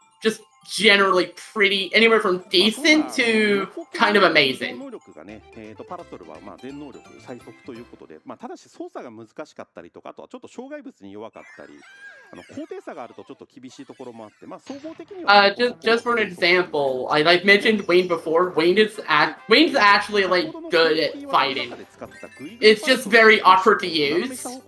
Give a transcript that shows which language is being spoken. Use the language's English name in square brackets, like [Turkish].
[English] just generally pretty, anywhere from decent to kind of amazing. [Japanese] 能力がね、パラソルは全能力最速ということで、ただし操作が難しかったりとか、あとはちょっと障害物に弱かったり、高低差があるとちょっと厳しいところもあって、総合的には [English] just for an example, I like mentioned Wayne before. Wayne's actually like good at fighting. It's just very awkward to use.